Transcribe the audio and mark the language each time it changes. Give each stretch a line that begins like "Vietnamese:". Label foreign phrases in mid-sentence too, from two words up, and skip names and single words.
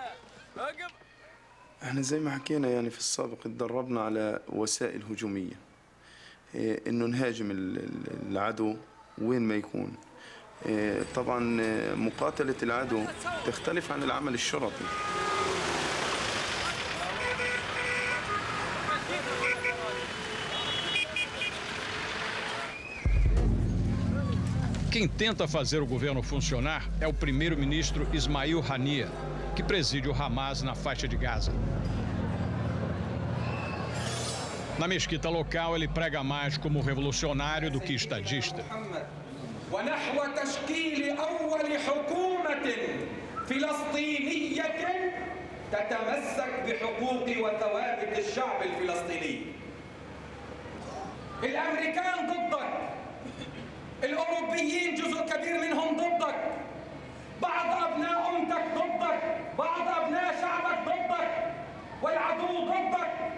Arabic: احنا زي ما حكينا يعني في السابق اتدربنا على وسائل هجومية انه نهاجم العدو وين ما يكون. طبعا مقاتلة العدو تختلف عن العمل الشرطي.
Portuguese: Quem tenta fazer o governo funcionar é o primeiro-ministro Ismail Haniyeh, que preside o Hamas na faixa de Gaza. Na mesquita local, ele prega mais como revolucionário do que estadista.
Arabic: ونحو تشكيل أول حكومة فلسطينية تتمسك بحقوق وثوابت الشعب الفلسطيني. الأمريكان ضدك، الأوروبيين جزء كبير منهم ضدك، بعض أبناء أمتك ضدك، بعض أبناء شعبك ضدك، والعدو ضدك.